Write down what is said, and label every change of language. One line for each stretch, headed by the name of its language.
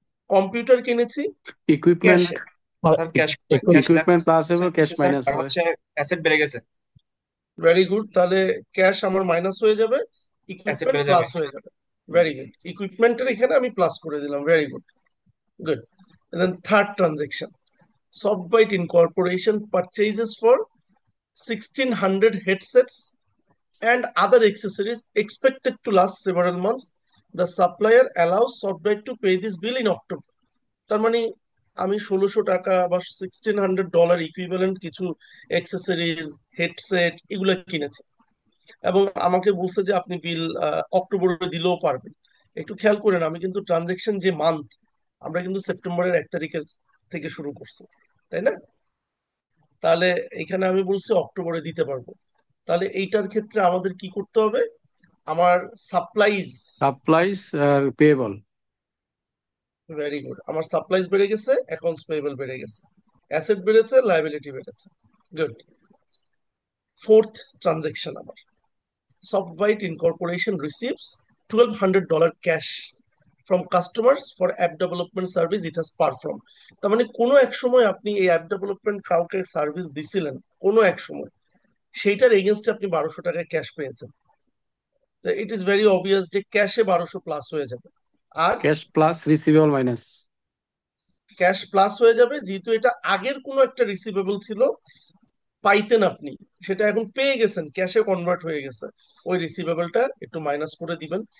Bangla: Computer কিনেছি equipment. ক্যাশে, sir cash, cash equipment plus হবে, cash sir, minus আর হবে। হচ্ছে অ্যাসেট বেড়ে গেছে, ভেরি গুড। তাহলে ক্যাশ আমার মাইনাস হয়ে যাবে, অ্যাসেট ইকুইপমেন্ট বেড়ে যাবে। প্লাস হয়ে যাবে। ভেরি গুড, ইকুইপমেন্টের এখানে আমি প্লাস করে দিলাম, very good, good.
English: Then third transaction, Softbyte Incorporation purchases for 1,600 headsets and other accessories expected to last several months. The supplier allows Softbyte to pay this bill in October.
Bangla: তার মানে আমি 1600 টাকা বা $1600 equivalent কিছু accessories, headset এগুলো কিনেছি, এবং আমাকে বলছে যে আপনি বিল অক্টোবরে দিলেও পারবেন। একটু খেয়াল করেন, আমি কিন্তু ট্রানজেকশন যে মান্থ, আমরা কিন্তু সেপ্টেম্বরের 1 তারিখের থেকে শুরু করছি, তাই না? তাহলে এখানে আমি বলছি অক্টোবরে দিতে পারবো। তাহলে এইটার ক্ষেত্রে আমাদের কি করতে হবে? আমার সাপ্লাইজ, সাপ্লাইস আর পেয়েবল। ভেরি গুড, আমার সাপ্লাইজ বেড়ে গেছে, অ্যাকাউন্টস পেয়েবল বেড়ে গেছে, অ্যাসেট বেড়েছে, লায়াবিলিটি বেড়েছে। গুড। ফোর্থ ট্রানজেকশন আমার,
English: Softbyte Incorporation receives $1,200 cash from customers for app development service it has performed.
Bangla: তার মানে কোনো এক সময় আপনি এই অ্যাপ ডেভেলপমেন্ট কাউকে সার্ভিস দিছিলেন, কোনো এক সময় সেইটার এগেনস্টে আপনি 1200 টাকা ক্যাশ পেয়েছেন। তো
English: it is very obvious
Bangla: যে ক্যাশে 1200 প্লাস হয়ে যাবে। আর cash plus receivable minus. Cash plus হয়ে যাবে যেহেতু এটা আগের কোনো একটা রিসিভেবল ছিল, পাইতেন আপনি, সেটা এখন পেয়ে গেছেন, ক্যাশে কনভার্ট হয়ে গেছে, ওই রিসিভেবলটা একটু মাইনাস করে দিবেন।